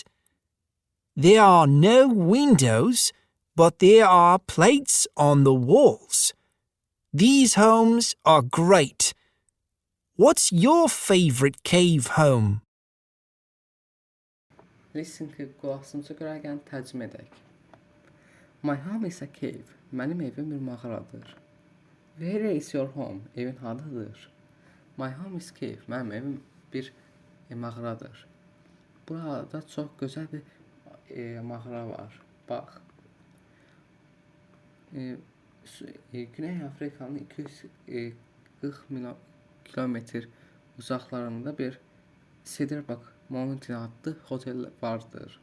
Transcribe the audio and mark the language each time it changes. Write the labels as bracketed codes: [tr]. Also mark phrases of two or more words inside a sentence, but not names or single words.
[en] There are no windows, but there are plates on the walls. These homes are great. What's your favorite cave home? [az] Listening qulaq asınca görə gəlin tərcümə edək. [en] My home is a cave. [az] Mənim evim bir mağaradır. [en] Where is your home? [az] Evin hardadır? [en] My home is cave. [az] Mənim evim bir mağaradır. Burada çox gözəl bir mağara var. Bax. Güney Afrikanın 240 kilometr uzaqlarında bir Cedarburg Mountain adlı otel vardır.